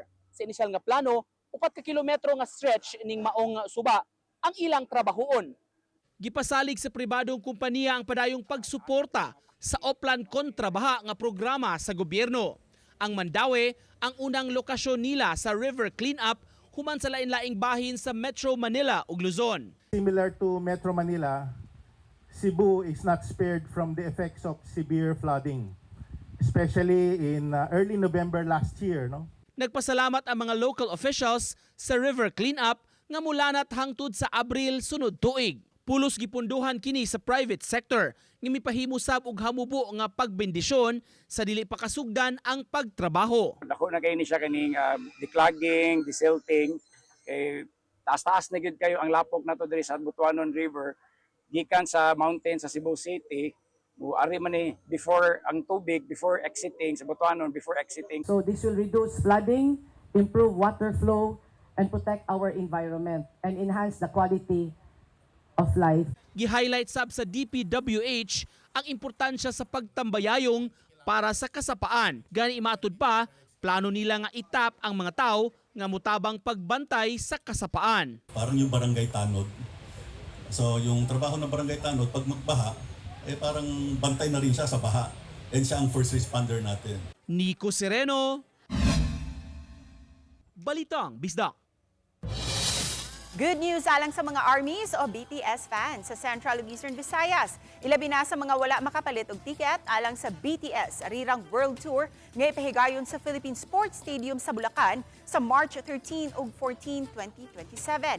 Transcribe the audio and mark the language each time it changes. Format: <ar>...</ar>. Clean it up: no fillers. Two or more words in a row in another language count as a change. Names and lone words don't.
<ceb>Sa inisyal nga plano, 4 ka kilometro nga stretch ning maong suba ang ilang trabahoon. Gipasalig sa pribadong kompanya ang padayong pagsuporta sa Oplan Kontrabaha nga programa sa gobyerno. Ang Mandaue ang unang lokasyon nila sa</ceb> <en>river cleanup</en> <ceb>human sa lain-laing bahin sa Metro Manila ug Luzon.</ceb> <en>Similar to Metro Manila, Cebu is not spared from the effects of severe flooding, especially in early November last year.</en> <ceb>Nagpasalamat ang mga</ceb> <en>local officials</en> <ceb>sa</ceb> <en>river cleanup</en> <ceb>nga mulanat hangtod sa Abril sunod tuig. Pulos gipunduhan kini sa</ceb> <en>private sector</en> <ceb>nga mipahimo sab og hamubo nga pagbendisyon sa dili pa kasugdan ang pagtrabaho. Dako na kay ni siya kaning</ceb> <en>declogging, desilting,</en> <ceb>kay taas-taas na gyud kayo ang lapok nato diri sa Butuanon River gikan sa mountain sa Cebu City. Ari man ni before ang tubig</ceb> <en>before exiting</en> <ceb>sa Butuanon</ceb> <en>before exiting. So this will reduce flooding, improve water flow and protect our environment and enhance the quality of life.</en> <ceb>Gi-highlight sab sa DPWH ang importansya sa pagtambayayong para sa kasapaan. Gani imatud pa, plano nila nga itap ang mga tao nga mutabang pagbantay sa kasapaan.</ceb> <tl>Parang yung barangay tanod. So yung trabaho ng barangay tanod, pag magbaha, parang bantay na rin siya sa baha. And siya ang</tl> <en>first responder</en> <tl>natin. Nico Sereno, Balitang Bisdak.</tl> <en>Good news</en> <ceb>alang sa mga ARMYs o BTS fans sa Central ug Eastern Visayas. Ilabi na sa mga wala makapalit og tiket alang sa BTS Arirang World Tour nga ipahigayon sa Philippine Sports Stadium sa Bulacan sa March 13 ug 14, 2027.</ceb>